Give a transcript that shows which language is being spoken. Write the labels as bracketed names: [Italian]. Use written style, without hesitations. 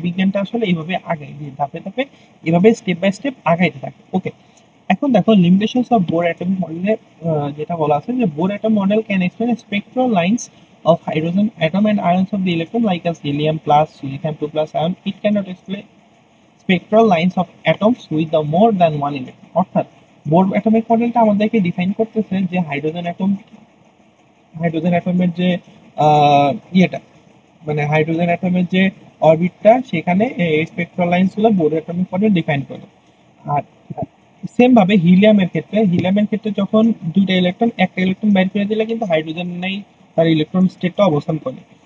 [Bangla] বিজ্ঞানটা আসলে এইভাবে আগায়, যে ধাপে ধাপে এভাবে স্টেপ বাই স্টেপ আগাইতে থাকে। [English] okay, [Bangla] এখন দেখো [English] limitations of Bohr atomic মডেলে [Bangla] যেটা বলা আছে যে [English] Bohr atom model can explain spectral lines of hydrogen atom and ions of the electron like as helium plus lithium 2 plus ion. It cannot explain spectral lines of atoms with the more than one electron. [Bangla] অর্থাৎ bore atomic মডেলটা আমাদেরকে define করতেছে যে hydrogen অ্যাটমের যে ইয়েটা, মানে hydrogen অ্যাটমের যে অরবিটটা, সেখানে স্পেকট্রাল লাইন্স গুলো বোর অ্যাটমিক মডেল ডিফাইন করে। আর সেম ভাবে হিলিয়ামের ক্ষেত্রে যখন দুইটা ইলেকট্রন একটা ইলেকট্রন বাইর করে দিলে কিন্তু হাইড্রোজেন নেই, তার ইলেকট্রন স্টেটটা অবস্থান করে।